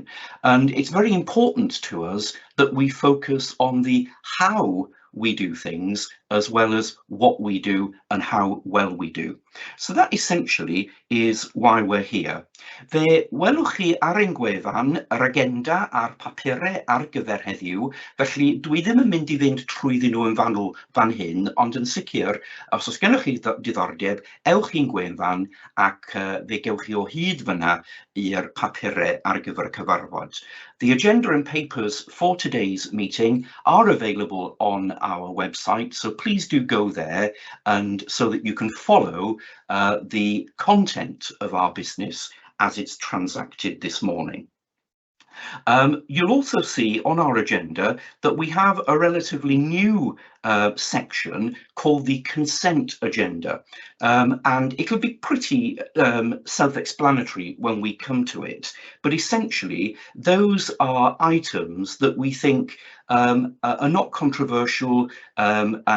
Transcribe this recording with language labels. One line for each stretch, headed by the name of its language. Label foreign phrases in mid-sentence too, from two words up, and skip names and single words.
English: And it's very important to us that we focus on the how we do things as well as what we do and how well we do. So that essentially is why we're here.
Welsh: Fe welwch chi ar ein gwefan yr agenda a'r papurau ar gyfer heddiw, felly dwi ddim yn mynd I fynd trwyddyn nhw yn fanwl fan hyn, ond yn sicr, os oes gennych chi diddordeb, ewch i'n gwefan ac fe gewch chi o hyd fyna i'r papurau ar gyfer y cyfarfod.
English: The agenda and papers for today's meeting are available on our website, so please do go there and so that you can follow the content of our business as it's transacted this morning. You'll also see on our agenda that we have a relatively new section called the consent agenda, and it'll be pretty self-explanatory when we come to it, but essentially those are items that we think are not controversial and